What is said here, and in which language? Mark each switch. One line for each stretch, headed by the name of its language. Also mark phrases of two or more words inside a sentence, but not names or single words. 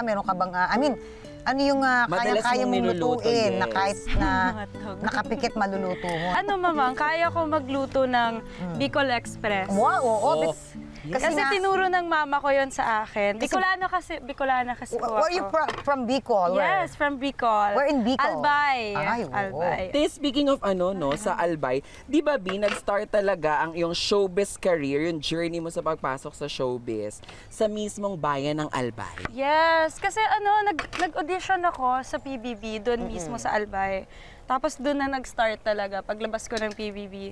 Filipino: Meron ka bang, ano yung Madalas kaya mong mong niluluto, lutuin na yes. kahit na Matog. nakapikit maluluto mo? Ano, mama? Kaya ko magluto ng Bicol Express. Wow, oo. Oh. Kasi nga- tinuro ng mama ko yon sa akin. Bicolana kasi po
English: Where are you
Filipino: ako.
English: from Bicol? Where? Yes, from Bicol. Where in Bicol? Albay.
Filipino: Ay, oo. Albay.
English: Speaking of
Filipino: sa Albay, di ba, Bi, nag-start talaga ang iyong
English: showbiz career,
Filipino: yung journey mo sa pagpasok sa showbiz, sa mismong bayan ng Albay. Yes, kasi nag-audition ako sa PBB, doon mismo sa Albay. Tapos doon na nag-start talaga, paglabas ko ng PBB.